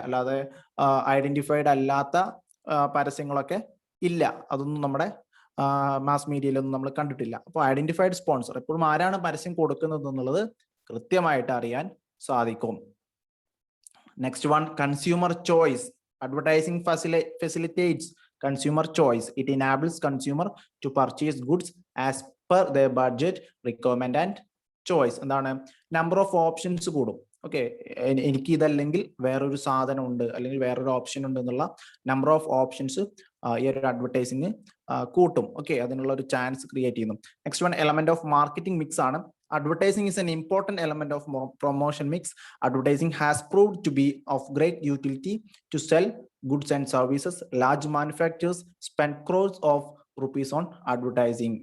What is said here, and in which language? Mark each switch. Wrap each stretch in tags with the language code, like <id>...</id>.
<ml>അല്ലാതെ ഐഡന്റിഫൈഡ് അല്ലാത്ത പരസ്യങ്ങളൊക്കെ ഇല്ല, അതൊന്നും നമ്മുടെ മാസ് മീഡിയയിലൊന്നും നമ്മൾ കണ്ടിട്ടില്ല. അപ്പോൾ ഐഡന്റിഫൈഡ് സ്പോൺസർ എപ്പോഴും ആരാണ് പരസ്യം കൊടുക്കുന്നത് എന്നുള്ളത് കൃത്യമായിട്ട് അറിയാൻ സാധിക്കും.</ml> <en>Next one consumer choice. Advertising facilitates consumer choice. It enables consumer to purchase goods as per their budget, requirement and choice.</en> <ml>എന്താണ്?</ml> <en>number of options</en> <ml>കൂടും. ഓക്കെ, എനിക്ക് ഇതല്ലെങ്കിൽ വേറൊരു സാധനം ഉണ്ട് അല്ലെങ്കിൽ വേറൊരു ഓപ്ഷൻ ഉണ്ട് എന്നുള്ള</ml> <en>number of options</en> <ml>ഈ ഒരു അഡ്വർടൈസിങ് കൂട്ടും. ഓക്കെ, അതിനുള്ള ഒരു ചാൻസ് ക്രിയേറ്റ് ചെയ്യുന്നു.</ml> <en>next one element of marketing mix</en> <ml>ആണ്.</ml> <en>Advertising is an important element of promotion mix. Advertising has proved to be of great utility to sell goods and services. Large manufacturers spend crores of rupees on advertising.</en>